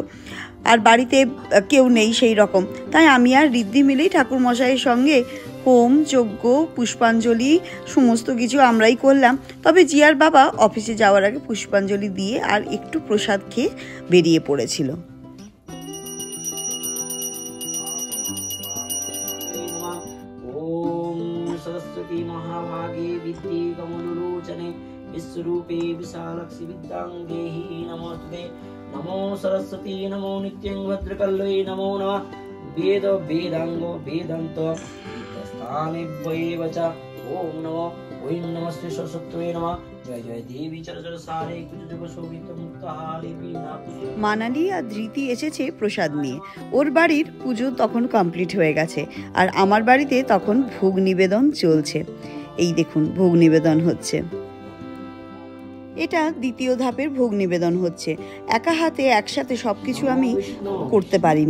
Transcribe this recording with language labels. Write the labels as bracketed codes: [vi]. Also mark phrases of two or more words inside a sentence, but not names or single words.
[bn] আর বাড়িতে কেউ নেই সেই রকম, তাই আমি আর ঋদ্ধি মিলেই ঠাকুরমশাইয়ের সঙ্গে হোম, যজ্ঞ, পুষ্পাঞ্জলি সমস্ত কিছু আমরাই করলাম। তবে জিয়ার বাবা অফিসে যাওয়ার আগে পুষ্পাঞ্জলি দিয়ে আর একটু প্রসাদ খেয়ে বেরিয়ে পড়েছিল। [sa] सरस्वती महाभागे विद्ये कमलोचने विश्वरूपे विशालक्षि विद्यां देहि नमोस्तुते। नमो सरस्वती नमो नित्यं भद्रकल्यै नमो नमः। वेद वेदांगो वेदांत स्थाने वैव च ओम नमो ओम नमस्ते सरस्वत्यै नमः। [hi] जय जय देवी चरचर सारे कुछ जग शोभित मुक्ताहारे बीना। [bn] মানালি আর ধৃতি এসেছে প্রসাদ নিয়ে। ওর বাড়ির পুজো তখন কমপ্লিট হয়ে গেছে, আর আমার বাড়িতে তখন ভোগ নিবেদন চলছে। এই দেখুন, ভোগ নিবেদন হচ্ছে। এটা দ্বিতীয় ধাপের ভোগ নিবেদন হচ্ছে। একা হাতে একসাথে সব কিছু আমি করতে পারিনি।